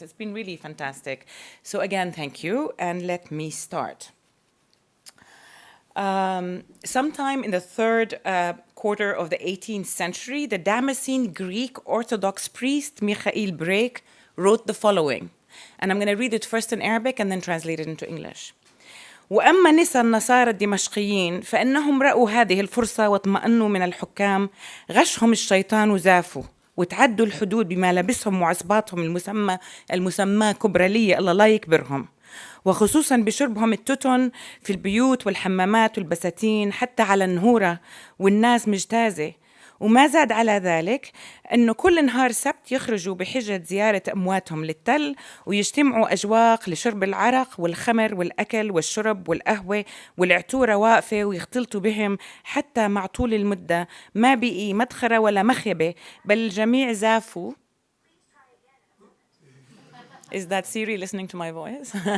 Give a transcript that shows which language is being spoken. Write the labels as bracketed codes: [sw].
[en] It's been really fantastic. So again, thank you, and let me start. Sometime in the third quarter of the 18th century, the Damascene Greek Orthodox priest Michael Break wrote the following. And I'm going to read it first in Arabic and then translate it into English. [ar] وأما نساء النصارى الدمشقيين فإنهم رأوا هذه الفرصة واطمأنوا من الحكام غشهم الشيطان وزافوا وتعدوا الحدود بما لبسهم وعصباتهم المسمى كبرالية الله لا يكبرهم وخصوصا بشربهم التتن في البيوت والحمامات والبساتين حتى على النهورة والناس مجتازة وما زاد على ذلك أنه كل نهار سبت يخرجوا بحجة زيارة أمواتهم للتل ويجتمعوا أجواق لشرب العرق والخمر والأكل والشرب والقهوة والعتورة واقفة ويختلطوا بهم حتى مع طول المدة ما بقي مدخرة ولا مخيبة بل الجميع زافوا. [en] Is that Siri listening to my voice?